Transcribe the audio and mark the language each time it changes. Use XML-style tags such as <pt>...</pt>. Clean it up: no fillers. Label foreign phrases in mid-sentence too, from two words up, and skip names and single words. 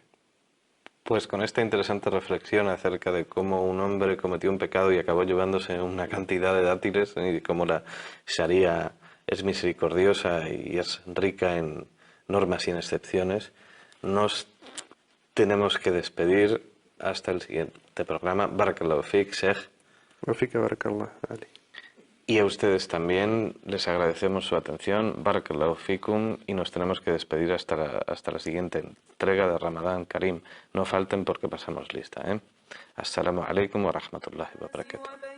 <es>Pues con esta interesante reflexión acerca de cómo un hombre cometió un pecado y acabó llevándose una cantidad de dátiles, y cómo la Sharia es misericordiosa y es rica en normas y en excepciones, nos tenemos que despedir hasta el siguiente programa.</es> <ar>بارك الله فيك, Sheikh. وفيك بارك الله, Ali.</ar> <es>Y a ustedes también les agradecemos su atención,</es> <ar>بارك الله فيكم,</ar> <es>y nos tenemos que despedir hasta la siguiente entrega de Ramadán Karim. No falten porque pasamos lista, ¿eh?</es> <ar>السلام عليكم ورحمة الله وبركاته.</ar>